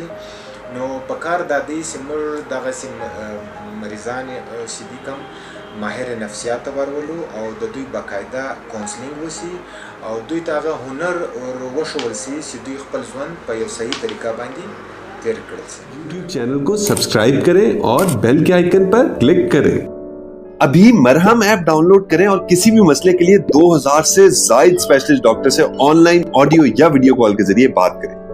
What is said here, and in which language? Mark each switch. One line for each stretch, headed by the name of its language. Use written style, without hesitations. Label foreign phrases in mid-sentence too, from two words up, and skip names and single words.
Pashto: نو پکار دا دی چې موږ دغسې مریضان چې دي کوم ماهر نفسیات ته ورولو او د دوی باقاعده کونسلینګ وشي او دوی ته هغه هنر وښول شي چې دوی خپل ژوند په یو صحیح طریقه باندې تیر کړل شي.
Urdu: یوٹیوب چینل کو سبسکرائب کریں اور بیل کے آئیکن پر کلک کریں. ابھی مرہم ایپ ڈاؤنلوڈ کریں اور کسی بھی مسئلے کے لیے 2000 سے زیادہ اسپیشلسٹ ڈاکٹر سے آن لائن آڈیو یا ویڈیو کال کے ذریعے بات کریں.